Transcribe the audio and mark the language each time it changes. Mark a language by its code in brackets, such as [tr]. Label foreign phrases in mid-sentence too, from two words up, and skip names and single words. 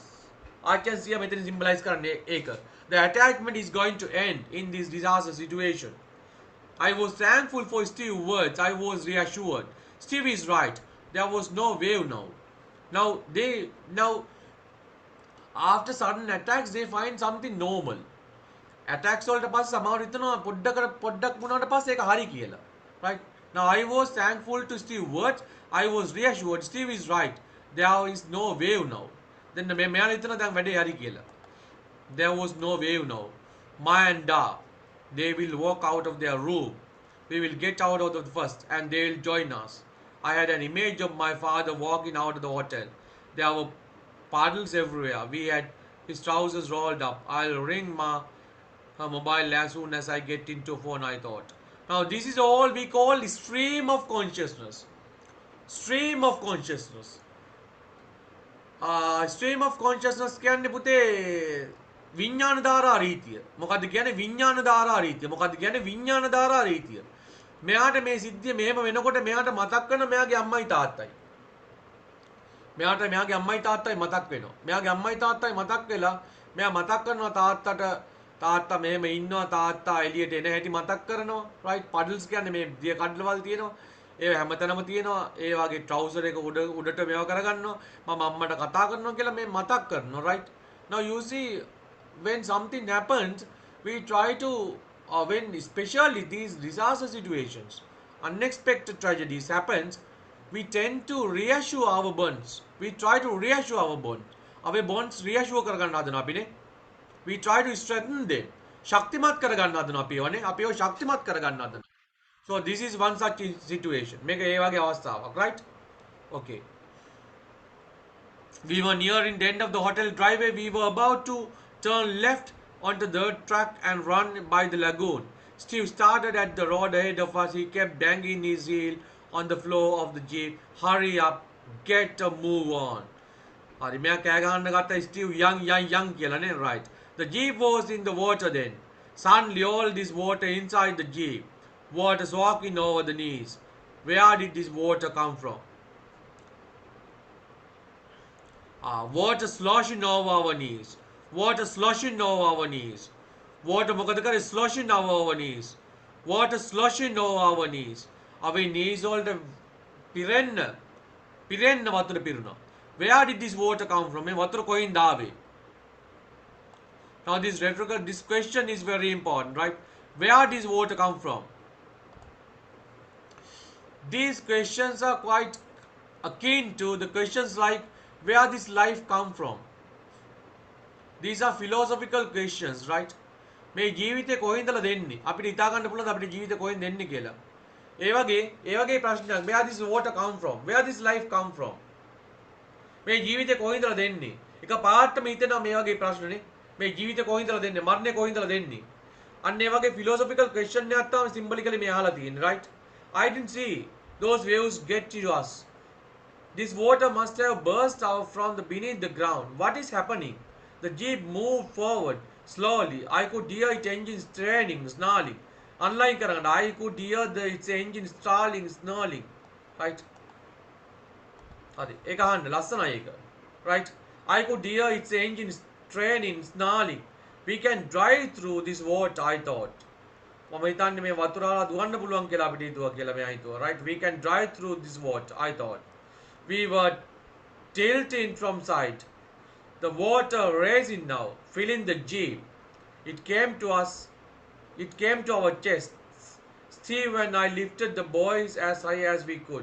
[en] Archansia method symbolize karne ek. The attachment is going to end in this disaster situation. I was thankful for Steve's words. I was reassured. Steve is right. There was no wave now. Now after sudden attacks they find something normal. [si] Attacks වලට පස්සේ සමහර හිතනවා පොඩ්ඩක් වුණාට පස්සේ ඒක හරි කියලා. [en] Right? Now I was thankful to Steve's words. I was reassured. Steve is right. There is no wave now. [si] Then මෙයා හිතනවා දැන් වැඩේ හරි කියලා. [en] There was no wave now. Ma and Da, they will walk out of their room. We will get out of the first and they will join us. I had an image of my father walking out of the hotel. There were puddles everywhere. We had his trousers rolled up. I'll ring her mobile as soon as I get into phone, I thought. Now this is all we call stream of consciousness. Stream of consciousness. Stream of consciousness [si] කියන්නේ පුතේ විඥාන ධාරා රීතිය. මොකද්ද කියන්නේ විඥාන ධාරා රීතිය? මොකද්ද කියන්නේ විඥාන ධාරා රීතිය? මෙයාට මේ සිද්ධිය මෙහෙම වෙනකොට මෙයාට මතක් වෙන මෙයාගේ අම්මයි තාත්තයි. මෙයාට මෙයාගේ අම්මයි තාත්තයි මතක් වෙනවා. මෙයාගේ අම්මයි තාත්තයි මතක් වෙලා මෙයා මතක් කරනවා තාත්තා මෙහෙම ඉන්නවා තාත්තා එළියට එන හැටි මතක් කරනවා. right? puddles කියන්නේ මේ දිය කඩලවල් තියෙනවා. ඒ හැමතැනම තියෙනවා. ඒ වගේ trouser එක උඩට මේව කරගන්නවා. මම අම්මට කතා කරනවා කියලා මේ මතක් කරනවා. [en] right? Now you see when something happens we try to when especially these disaster situations, unexpected tragedies happens, we tend to reassure our bonds. We try to reassure our bonds. Our bonds reassure [si] කරගන්න හදනවා අපිනේ. [en] We try to strengthen them. [si] ශක්තිමත් කරගන්න හදනවා අපිව ශක්තිමත් කරගන්න හදනවා. [en] So this is one such situation. [si] මේක ඒ වගේ අවස්ථාවක්, [en] right? Okay. We were nearing the end of the hotel driveway. We were about to turn left onto the dirt track and run by the lagoon. Steve started at the road ahead of us. He kept banging his heel on the floor of the jeep. Hurry up, get a move on. [si] හරි මෙයා කෑ ගහන්න ගත්තා Steve young කියලා නේ, [en] right? The jeep was in the water then. Suddenly all this water inside the jeep. Water soaking over the knees. Where did this water come from? Water sloshing over our knees. Water sloshing over our knees. Water [si] මොකද කරේ [en] sloshing over our knees. Water sloshing over our knees. Our knees [si] වලට පිරෙන්න වතුර පිරුණා. [en] Where did this water come from? [si] මේ වතුර කොහෙන්ද ආවේ? [en] Now this question is very important, right? Where did this water come from? These questions are quite akin to the questions like where this life come from. These are philosophical questions, right? [si] මේ ජීවිතේ කොහෙන්දලා දෙන්නේ? අපිට හිතා ගන්න පුළුවන් අපිට ජීවිතේ කොහෙන්ද දෙන්නේ කියලා. ඒ වගේ ප්‍රශ්නයක්. [en] Where this water come from? Where this life come from? [si] මේ ජීවිතේ කොහෙන්දලා දෙන්නේ? එක පාටම හිතෙනවා මේ වගේ ප්‍රශ්නනේ. මේ ජීවිතේ කොහෙන්දලා දෙන්නේ? මරණය කොහෙන්දලා දෙන්නේ? අන්න ඒ වගේ [en] philosophical question [si] එකක් තමයි symbolically මේ අහලා තියෙන්නේ, [en] right? I didn't see those waves get to us. This water must have burst out from the beneath the ground. What is happening? The jeep moved forward slowly. I could hear its engine straining, snarling. Unlike කරගන්න, I could hear its engine snarling. Right? [si] හරි. ඒක අහන්න ලස්සනයි ඒක. [en] Right? I could hear its engine straining, snarling. We can drive through this water, I thought. [si] මම හිතන්නේ මේ වතුරාලා දුවන්න පුළුවන් කියලා අපිට හිතුවා කියලා මෙයා හිතුවා. [en] Right? We can drive through this water, I thought. We were tilting from sight. The water racing now, filling the jeep. It came to us. It came to our chests. Steve and I lifted the boys as high as we could.